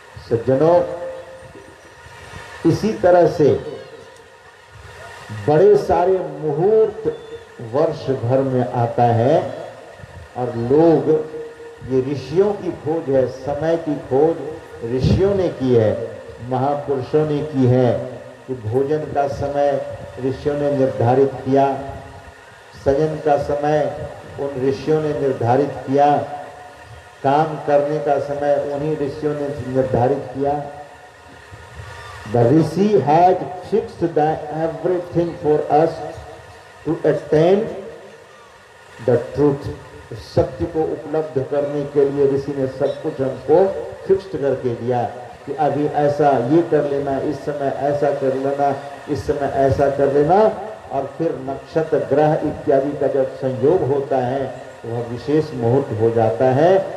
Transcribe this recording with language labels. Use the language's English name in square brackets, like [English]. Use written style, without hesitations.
[Hindi] सज्जनों, इसी तरह से बड़े सारे मुहूर्त वर्ष भर में आता है, और लोग, ये ऋषियों की खोज है, समय की खोज ऋषियों ने की है, महापुरुषों ने की है। कि भोजन का समय ऋषियों ने निर्धारित किया, शयन का समय उन ऋषियों ने निर्धारित किया, काम करने का समय उन्हीं ऋषियों ने निर्धारित किया। [English] The Rishi had fixed everything for us to attain the truth. [Hindi] सत्य को उपलब्ध करने के लिए ऋषि ने सब कुछ हमको फिक्स्ड करके दिया कि अभी ऐसा ये कर लेना, इस समय ऐसा कर लेना, इस समय ऐसा कर लेना। और फिर नक्षत्र ग्रह इत्यादि का जब संयोग होता है तो वह विशेष मुहूर्त हो जाता है।